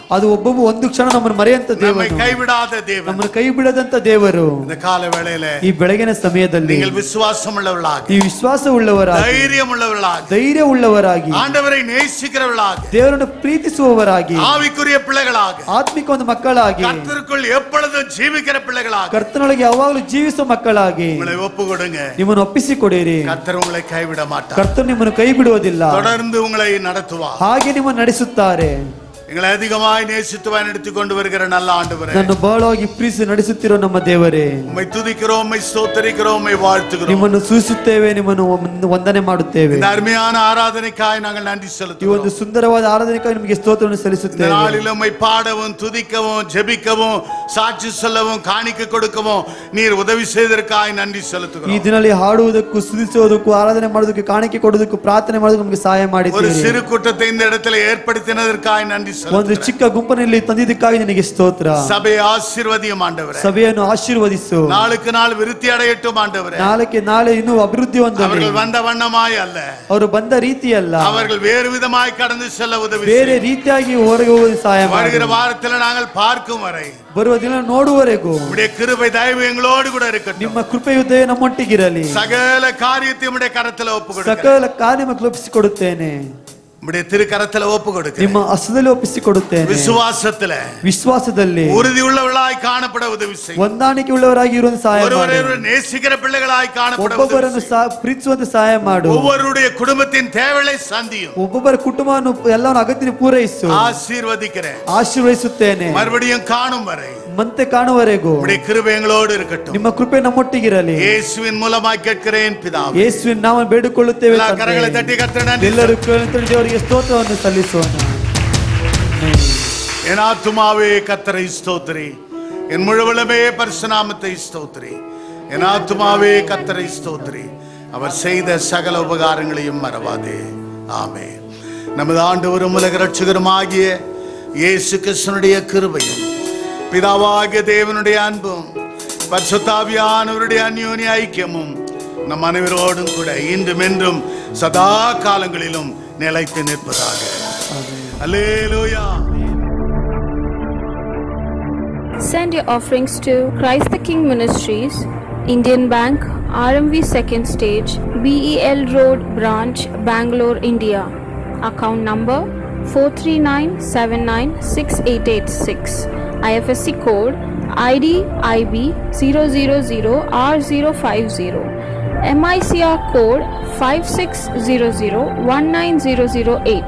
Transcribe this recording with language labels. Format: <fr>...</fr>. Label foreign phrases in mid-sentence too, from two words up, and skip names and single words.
<kn>ಅದು ಒಬ್ಬೊಬ್ಬ ಒಂದು ಕ್ಷಣ ನಮ್ಮನ್ನು ಮರೆಯಂತ</kn> <ta>நம்மை</ta> <kn>ದೇವರು,</kn> <ta>கைவிடாத தேவன்.</ta> <kn>ನಮ್ಮನ್ನು ಕೈ ಬಿಡದಂತ ದೇವರು.</kn> <ta>இந்த கால வேளையில</ta> <kn>ಈ ಬೆಳಗಿನ ಸಮಯದಲ್ಲಿ</kn> <ta>நீங்கள் விசுவாசம் உள்ளவர்களாக,</ta> <kn>ಈ ವಿಶ್ವಾಸ ಉಳ್ಳವರಾಗಿ,</kn> <ta>தைரியம் உள்ளவர்களாக,</ta> <kn>ಧೈರ್ಯ ಉಳ್ಳವರಾಗಿ,</kn> <ta>ஆண்டவரை நேசிக்கிறவர்களாக,</ta> <kn>ದೇವರನ್ನು ಪ್ರೀತಿಸುವವರಾಗಿ,</kn> <ta>ஆவிக்குரிய பிள்ளைகளாக,</ta> <kn>ಆತ್ಮಿಕ ಒಂದು ಮಕ್ಕಳಾಗಿ,</kn> <ta>கர்த்தருக்குள் எப்பொழுதும் ஜீவிக்கிற பிள்ளைகளாக</ta> <kn>ಕರ್ತನೊಳಗೆ ಯಾವಾಗಲೂ ಜೀವಿಸುವ ಮಕ್ಕಳಾಗಿ</kn> <ta>உங்களை ஒப்பு கொடுங்க.</ta> <kn>ನಿಮ್ಮನ್ನು ಒಪ್ಪಿಸಿಕೊಡಿರಿ.</kn> <ta>கர்த்தர் உங்களை கைவிட மாட்டார்.</ta> <kn>ಕರ್ತನು ನಿಮ್ಮನ್ನು ಕೈ ಬಿಡುವುದಿಲ್ಲ,</kn> <ta>தொடர்ந்து உங்களை நடத்துவார்.</ta> <kn>ಹಾಗೆ ನಿಮ್ಮನ್ನು ನಡೆಸುತ್ತಾರೆ.</kn> <ta>எங்களை அதிகமாய் நேசித்து வழிநடத்தி கொண்டு வருகிற நல்ல ஆண்டவரே,</ta> <kn>ನನ್ನ ಬಹಳವಾಗಿ ಪ್ರೀತಿ ನಡೆಸುತ್ತಿರೋ ನಮ್ಮ ದೇವರೇ,</kn> <ta>உம்மை துதிக்கிறோம், உம்மை ஸ்தோத்திரிக்கிறோம், உம்மை வாழ்த்துகிறோம்.</ta> <kn>ನಿಮ್ಮನ್ನು ಸೂಚಿಸುತ್ತೇವೆ, ನಿಮ್ಮನ್ನು ವಂದನೆ ಮಾಡುತ್ತೇವೆ.</kn> <ta>இந்த அருமையான ஆராதனைக்காய் நாங்கள் நன்றி</ta> <kn>ಈ ಒಂದು</kn> <ta>செலுத்துகிறோம்.</ta> <kn>ಸುಂದರವಾದ ಆರಾಧನೆಗಾಗಿ ನಿಮಗೆ ಸ್ತೋತ್ರವನ್ನು</kn> <ta>இந்த</ta> <kn>ಸಲ್ಲಿಸುತ್ತೇವೆ.</kn> <ta>நாளில் உம்மை பாடவும், துதிக்கவும், ஜெபிக்கவும், சாட்சி சொல்லவும், காணிக்கை கொடுக்கவும் நீர் உதவி செய்ததற்காய் நன்றி</ta> <kn>ಈ</kn> <ta>செலுத்துகிறோம்.</ta> <kn>ದಿನದಲ್ಲಿ ಹಾಡುವುದಕ್ಕೂ, ಸ್ತುತಿಸುವುದಕ್ಕೂ, ಆರಾಧನೆ ಮಾಡೋದಕ್ಕೆ, ಕಾಣಿಕೆ ಕೊಡೋದಕ್ಕೂ, ಪ್ರಾರ್ಥನೆ ಮಾಡೋದಕ್ಕೆ ನಮಗೆ ಸಹಾಯ</kn> <ta>ஒரு</ta> <kn>ಮಾಡಿದ್ದೀರಿ.</kn> <ta>சிறு கூட்டத்தை இந்த இடத்துல ஏற்படுத்தினதற்காய் நன்றி</ta> <kn>ಒಂದು</kn> <ta>செலுத்துகிறோம்.</ta> <kn>ಚಿಕ್ಕ ಗುಂಪನಲ್ಲಿ ತಂದಿದ್ದಕ್ಕಾಗಿ ನಿನಗೆ ಸ್ತೋತ್ರ.</kn> <ta>சபையை ஆசீர்வதியும் ஆண்டவரே,</ta> <kn>ಸಭೆಯನ್ನು ಆಶೀರ್ವದಿಸು.</kn> <ta>நாளுக்கு நாள் விருத்தி அடையட்டும் ஆண்டவரே.</ta> <kn>ನಾಳೆ ಇನ್ನೂ ಅಭಿವೃದ್ಧಿ ಹೊಂದಲಿ.</kn> <ta>அவர்கள் வந்த வண்ணமாய் அல்ல,</ta> <kn>ಅವರು ಬಂದ ರೀತಿಯಲ್ಲ,</kn> <ta>அவர்கள் வேறு விதமாய் கடந்து செல்ல உதவி</ta> <kn>ಬೇರೆ</kn> <ta>செய்யும்.</ta> <kn>ರೀತಿಯಾಗಿ ಹೊರಗೆ ಹೋಗಿ ಸಹಾಯ ಮಾಡಿ.</kn> <ta>வருகிற வாரத்தில் நாங்கள் பார்க்கும் வரை</ta> <kn>ಬರುವ ದಿನ ನೋಡುವವರೆಗೂ</kn> <ta>உம்முடைய கிருபை தயவு எங்களோடு கூட இருக்கட்டும்.</ta> <kn>ನಿಮ್ಮ ಕೃಪೆಯುದ್ದೇ ನಮ್ಮೊಟ್ಟಿಗಿರಲಿ.</kn> <ta>சகல காரியத்தையும் உம்முடைய கரத்துல ஒப்பு கொடுக்கிறேன்.</ta> <kn>ಸಕಲ ಕಾರ್ಯ ಒಪ್ಪಿಸಿಕೊಡುತ್ತೇನೆ.</kn> <ta>உம்முடைய திருக்கரத்துல ஒப்பு கொடுக்கிறேன்.</ta> <kn>ನಿಮ್ಮ ಹಸ್ತದಲ್ಲಿ ಒಪ್ಪಿಸಿಕೊಡುತ್ತೇನೆ.</kn> <ta>விசுவாசத்துல</ta> <kn>ವಿಶ್ವಾಸದಲ್ಲಿ</kn> <ta>உறுதி உள்ளவர்களாய் காணப்பட உதவி செய்யும்.</ta> <kn>ಹೊಂದಾಣಿಕೆ ಉಳ್ಳವರಾಗಿ ಇರುವಂತ ಸಹಾಯ ಮಾಡು.</kn> <ta>ஒருவரை நேசிக்கிற பிள்ளைகளாய் காணப்பட உதவி</ta> <kn>ಒಬ್ಬೊಬ್ಬರನ್ನು</kn> <ta>செய்யும்.</ta> <kn>ಪ್ರೀತಿಸುವಂತ ಸಹಾಯ ಮಾಡು.</kn> <ta>ஒவ்வொருடைய குடும்பத்தின் தேவைகளை சந்தியும்.</ta> <kn>ಒಬ್ಬೊಬ್ಬರ ಕುಟುಂಬವನ್ನು ಎಲ್ಲವನ್ನು ಅಗತ್ಯ ಪೂರೈಸು.</kn> <ta>ஆசீர்வதிக்கிறேன்.</ta> <kn>ಆಶೀರ್ವದಿಸುತ್ತೇನೆ.</kn> <ta>மறுபடியும் காணும் வரை</ta> <kn>ಮತ್ತೆ ಕಾಣುವರೆಗೂ</kn> <ta>உம்முடைய கிருபை எங்களோடு இருக்கட்டும்.</ta> <kn>ನಿಮ್ಮ ಕೃಪೆ ನಮ್ಮೊಟ್ಟಿಗಿರಲಿ.</kn> <ta>இயேசுவின் மூலமாய் கேட்கிறேன் பிதாவே.</ta> <kn>ಯೇಸುವಿನ ನಾಮದಲ್ಲಿ ಬೇಡಿಕೊಳ್ಳುತ್ತೇವೆ</kn> <ta>எல்லா</ta> <kn>ತಂದೆ.</kn> <ta>கரங்களை தட்டி கர்த்தர் நன்றி.</ta> <kn>ಎಲ್ಲರೂ ದೇವರಿಗೆ ಸ್ತೋತ್ರವನ್ನು ಸಲ್ಲಿಸೋಣ.</kn> <ta>என் ஆத்துமாவே கர்த்தரை ஸ்தோத்திரி, என் முழுவலுமே பரிசுநாமத்தை ஸ்தோத்திரி. என் ஆத்துமாவே கர்த்தரை ஸ்தோத்திரி, அவர் செய்த சகல உபகாரங்களையும் மறவாதே. ஆமென். நமது ஆண்டவரும் உலக இரட்சகருமாகிய இயேசு கிறிஸ்துவினுடைய கிருபையும், பிதாவாகிய தேவனுடைய அன்பும், பரிசுத்த ஆவியானவருடைய அந்யோன்ய ஐக்கியமும் நம் அனைவரோடும் கூட இன்றும் என்றும் சதா காலங்களிலும் நிலைத்து நிற்பதாக. அல்லேலூயா.</ta> <en>Send your offerings to Christ the King Ministries, Indian Bank, RMV Second Stage, BEL Road Branch, Bangalore, India. Account number 439796886. IFSC code ID IB 000R050, MICR code 5600190008.</en>